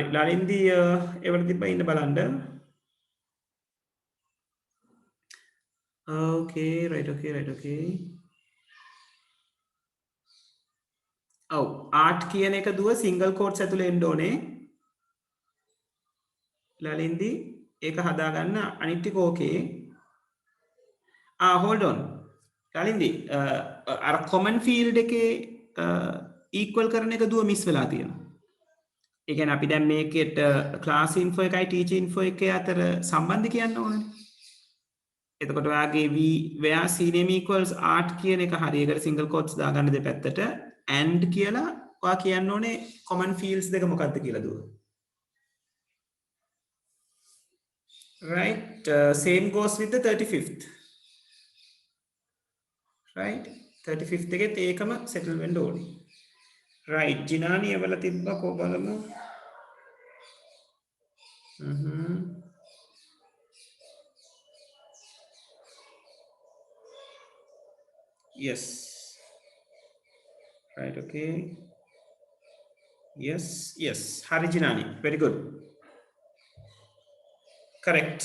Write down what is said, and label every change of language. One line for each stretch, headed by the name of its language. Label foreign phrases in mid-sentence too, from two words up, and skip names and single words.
Sinhala: ලලින්දි එවල තිබ්බා ඉන්න බලන්න.
English: okay right okay.
Sinhala: ඔව් ආර්ට් කියන එක දුව
English: single quotes
Sinhala: ඇතුලේ එන්න ඕනේ. ලලින්දි ඒක හදාගන්න අනිත් ටික ඕකේ.
English: hold on.
Sinhala: ලලින්දි අර
English: common field
Sinhala: එකේ equal කරන එක දුව මිස් වෙලා තියෙනවා. ඒ කියන්නේ අපි දැන් මේකෙට
English: class info
Sinhala: එකයි
English: teacher info
Sinhala: එකේ අතර සම්බන්ධ කියන්න ඕනේ. එතකොට ඔයාගේ
English: where C name equals art
Sinhala: කියන එක හරි. ඒකට
English: single quotes
Sinhala: දාගන්න දෙපැත්තට and කියලා ඔයා කියන්න ඕනේ
English: common fields
Sinhala: දෙක මොකක්ද කියලා දුව.
English: right? Same goes with the 35th, right?
Sinhala: 35th එකෙත් ඒකම settle වෙන්න ඕනේ. right? ජිනානි එවල තිබ්බ කො බලමු.
English: yes, right, okay, yes, yes, hari Jinani, very good, correct.